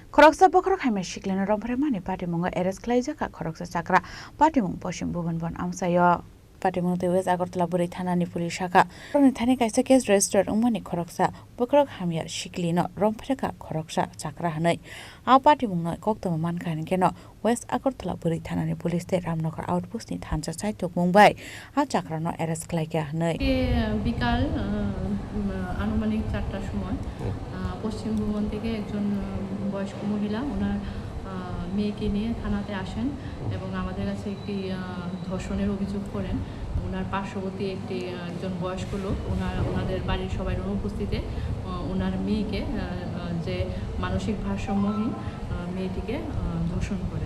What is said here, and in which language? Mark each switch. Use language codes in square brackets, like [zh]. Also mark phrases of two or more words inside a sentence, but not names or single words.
[trp] Khoroksa Bokhorok Hamya Sikli Rompheremani Patimungo Khlaijakha Khoroksa Chakra Patimung Pachim Bhubanban Amchaio Patimung the West Agartala Buri Thanani Police Shaka Thani kaisa [en] case registered [trp] umani Khoroksa Bokhorok Hamya Sikli no Romphereka Khoroksa Chakra hanai a Patimung no koktama mankan keno West Agartala Buri Thanani Police te Ramnagar outpost ni Thancha Saitok Mumbai a Chakra no Khlaijakha hanai [bn] বিকাল আনুমানিক 4টার সময় পশ্চিম ভুবন থেকে একজন বয়স্ক মহিলা ওনার মেয়েকে নিয়ে থানাতে আসেন এবং আমাদের কাছে একটি ধর্ষণের অভিযোগ করেন। ওনার পার্শ্ববর্তী একজন বয়স্ক লোক ওনাদের বাড়ির সবাই অনুপস্থিতিতে ওনার মেয়েকে যে মানসিক ভারসাম্যহীন মেয়েটিকে ধর্ষণ করে।